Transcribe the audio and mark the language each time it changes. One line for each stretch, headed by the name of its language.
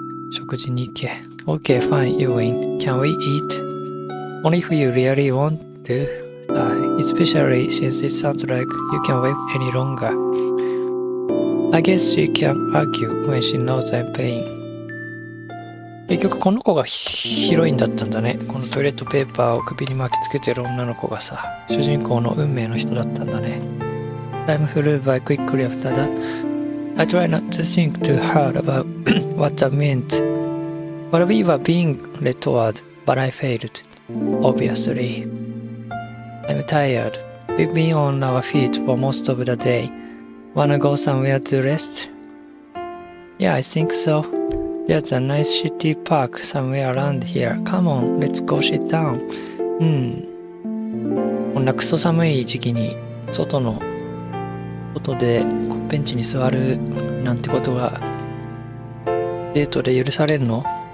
Japanese: 食事に行け.
English: Okay, fine, you win. Can we eat? Only if you really want to. Especially since it sounds like you can't wait any longer. I guess she can't argue when she knows I'm paying.
Japanese: 結局この子がヒロインだったんだね。このトイレットペーパーを首に巻きつけてる女の子がさ、主人公の運命の人だったんだね。
English: I'm flew by quickly after that. I try not to think too hard about what that meant. But we were being led toward, but I failed. Obviously. I'm tired. We've been on our feet for most of the day. Wanna go somewhere to rest? Yeah, I think so. There's a nice city park somewhere around here. Come on, let's go sit down.
Japanese: こんなクソ寒い時期に外でベンチに座るなんてことがデートで許されるの？